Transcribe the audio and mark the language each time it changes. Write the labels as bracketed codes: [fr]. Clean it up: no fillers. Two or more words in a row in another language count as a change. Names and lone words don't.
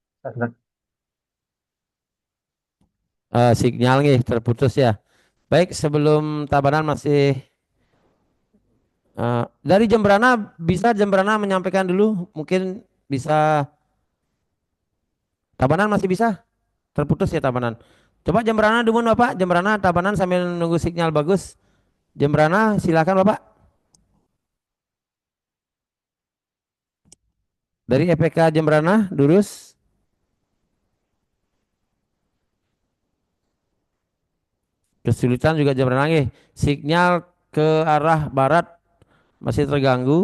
[id] Sinyal nih terputus ya. Baik, sebelum Tabanan masih dari Jembrana, bisa Jembrana menyampaikan dulu, mungkin bisa. Tabanan masih bisa? Terputus ya Tabanan. Coba Jembrana dulu Bapak, Jembrana Tabanan sambil nunggu sinyal bagus. Jembrana silakan Bapak. Dari EPK Jembrana, Durus. Kesulitan juga Jembrana nih. Sinyal ke arah barat masih terganggu.